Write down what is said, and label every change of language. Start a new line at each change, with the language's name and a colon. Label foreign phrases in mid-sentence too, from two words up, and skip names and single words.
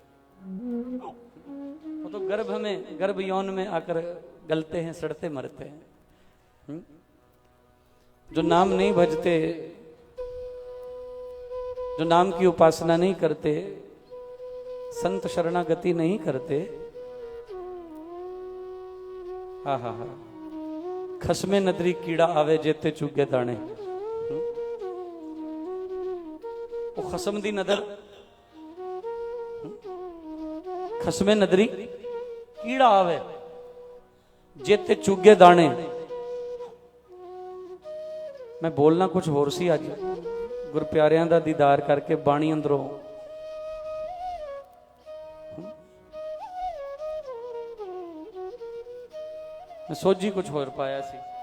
Hindi: वो तो गर्भ में, गर्भ यौन में आकर गलते हैं, सड़ते मरते हैं। जो नाम नहीं भजते, जो नाम की उपासना नहीं करते, संत शरणागति नहीं करते,
Punjabi: ਹਾ ਹਾ ਹਾ, ਖਸਮੈ ਨਦਰੀ ਕੀੜਾ ਆਵੈ ਜੇਤੇ ਚੁਗੈ ਦਾਣੇ। ਵੋ ਖਸਮ ਦੀ ਨਦਰ, ਖਸਮੈ ਨਦਰੀ ਕੀੜਾ ਆਵੈ ਜੇਤੇ ਚੁਗੈ ਦਾਣੇ। ਮੈਂ ਬੋਲਣਾ ਕੁਝ ਹੋਰ ਸੀ, ਅੱਜ ਗੁਰ ਪਿਆਰਿਆਂ ਦਾ ਦੀਦਾਰ ਕਰਕੇ ਬਾਣੀ ਅੰਦਰੋਂ ਮੈਂ ਸੋਚੀ ਕੁਝ ਹੋਰ ਪਾਇਆ ਸੀ।